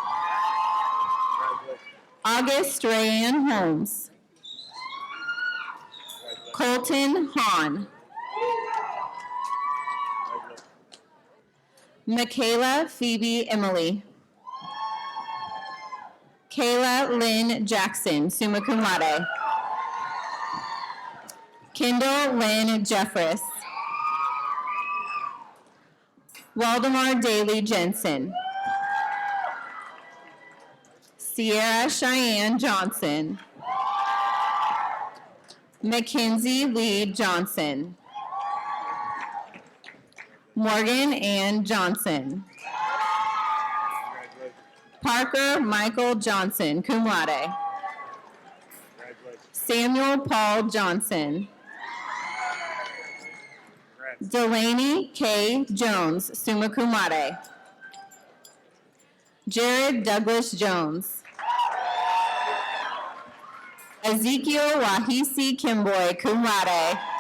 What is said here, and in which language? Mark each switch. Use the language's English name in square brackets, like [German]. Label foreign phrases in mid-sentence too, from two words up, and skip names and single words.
[English] August Rayanne Holmes. Colton Hahn. Michaela Phoebe Emily. Kayla Lynn Jackson, [Latin] summa cum laude. [English] Kendall Lynn Jeffress. Waldemar Daly Jensen. Sierra Cheyenne Johnson. Mackenzie Lee Johnson. Morgan Ann Johnson. Parker Michael Johnson, [Latin] cum laude. [English] Samuel Paul Johnson. Delaney K. Jones, [Latin] summa cum laude. [English] Jared Douglas Jones. Ezekiel Wahisi Kimboy, [Latin] cum laude.